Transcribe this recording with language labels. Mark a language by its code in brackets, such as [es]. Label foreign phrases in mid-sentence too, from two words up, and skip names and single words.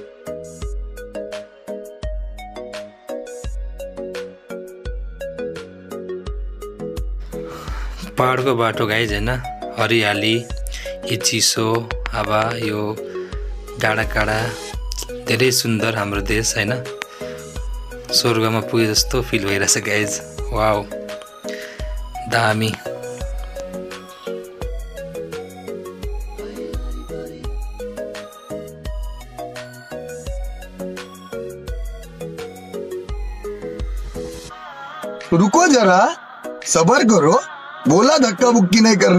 [ne] पहाडको बाटो गाइज हैन, हरियाली, यो चिसो हावा, यो डाँडाकाँडा धेरै सुन्दर हाम्रो देश हैन। स्वर्गमा पुगे जस्तो फिल भइरहेछ गाइज। वाउ दामी। [hi] रुको जरा, सबर करो, बोला धक्का मुक्की नहीं करने।